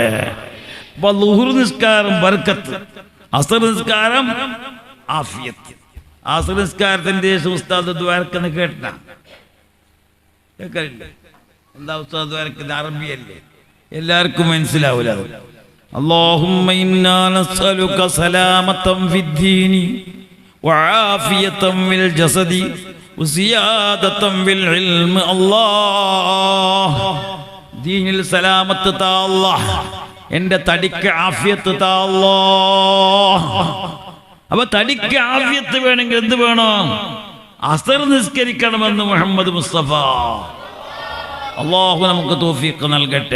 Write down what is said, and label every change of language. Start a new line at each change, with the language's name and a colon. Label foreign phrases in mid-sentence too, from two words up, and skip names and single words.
Malayalam: അപ്പൊ ളുഹ്ർ നിസ്കാരം ബർക്കത്ത്, അസർ നിസ്കാരം ആഫിയത്ത്. അസർ നിസ്കാരത്തിന്റെ ഉസ്താദ് ദ്വാരക്കെന്ന് കേട്ട കേൾക്കലില്ലേ? എന്താ ഉസ്താദ് ദ്വാരക്കുന്നത്? അറബിയല്ലേ, എല്ലാവർക്കും മനസ്സിലാവൂല.
Arabic: اللهم إنا نسألك سلامة في الدين وعافية في الجسد وزيادة في العلم.
Malayalam: الله ദീനിൽ സലാമത്ത് താ അല്ലാഹ്, എൻ്റെ തടിക്ക് ആഫിയത്ത് താ അല്ലാഹ്. അപ്പൊ തടിക്ക് ആഫിയത്ത് വേണമെങ്കിൽ എന്ത് വേണോ? അസർ നിസ്കരിക്കണമെന്ന് മുഹമ്മദ് മുസ്തഫ. അല്ലാഹു നമുക്ക് തൗഫീഖ് നൽകട്ടെ.